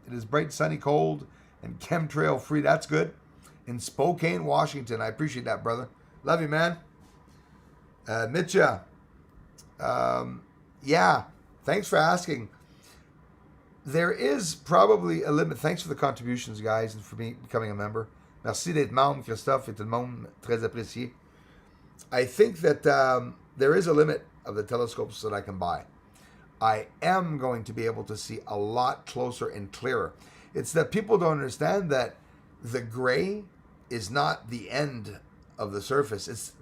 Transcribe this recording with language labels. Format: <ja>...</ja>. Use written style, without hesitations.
<en>It is bright, sunny, cold, and chemtrail free. That's good. In Spokane, Washington. I appreciate that, brother. Love you, man. Mitcha, yeah, thanks for asking. There is probably a limit. Thanks for the contributions, guys, and for becoming a member.</en> <fr>Merci d'être membre, Christophe, et tout le monde, très apprécié.</fr> <en>I think that there is a limit of the telescopes that I can buy. I am going to be able to see a lot closer and clearer. It's that people don't understand that the gray is not the end of the surface.</en>